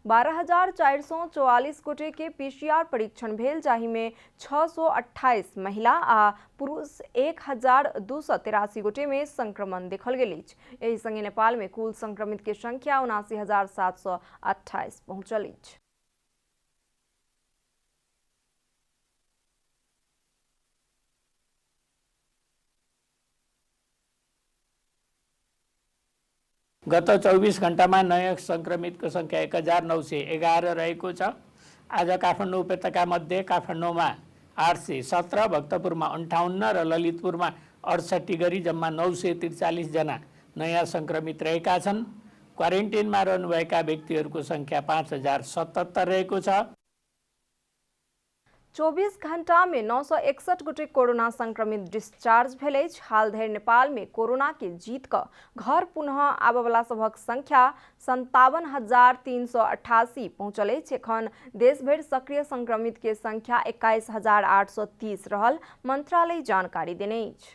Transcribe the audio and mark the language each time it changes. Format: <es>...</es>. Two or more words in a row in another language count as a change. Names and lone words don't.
<mai>12,444 गोटे के PCR परीक्षण भेल, जाहि में 628 महिला आ पुरुष 1,283 गोटे में संक्रमण देखल गेल अछि। एहि संगे नेपाल में कुल संक्रमित के संख्या 79,728 पहुंचल अछि।</mai> <ne>गत 24 घण्टामा नयाँ संक्रमितको संख्या 1911 रहेको छ। आज काठमाडौँ उपत्यका मध्ये काठमाडौँमा 817, भक्तपुरमा 58 र ललितपुरमा 68 गरी जम्मा 943 जना नयाँ संक्रमित रहेका छन्। क्वारेन्टिनमा रहनुभएका व्यक्तिहरूको संख्या 5077 रहेको छ।</ne> <mai>24 घंटा में 961 गोटे कोरोना संक्रमित डिस्चार्ज भेल अछि। हाल धरि नेपाल में कोरोना के जीत क घर पुनः आबयवला सभक संख्या 57,388 पहुंचल अछि। एखन देश भरि सक्रिय संक्रमित के संख्या 21,830 रहल मंत्रालय जानकारी देने अछि।</mai>